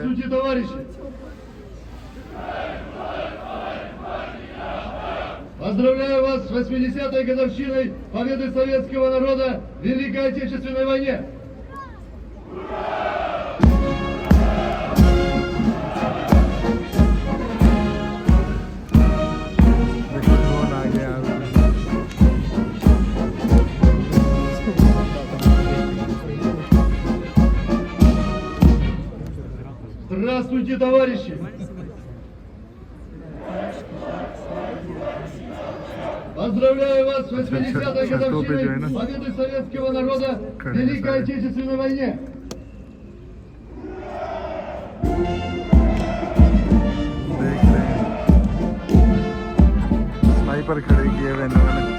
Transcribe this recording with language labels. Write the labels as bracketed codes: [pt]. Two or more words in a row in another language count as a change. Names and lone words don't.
[ru] Здравствуйте, товарищи! Поздравляю вас с 80-й годовщиной победы советского народа в Великой Отечественной войне! [hi] देखो ड्रोन आ गया। [ru] Здравствуйте, товарищи! Поздравляю вас с 80-й [hi] шестопе जो है [ru] годовщиной [hi] ना, [ru] победы советского народа в [hi] खड़े हैं [ru] Великой [hi] सारे। [ru] Отечественной войне! [hi] देख रहे हैं स्नाइपर खड़े किए हुए इन्होंने।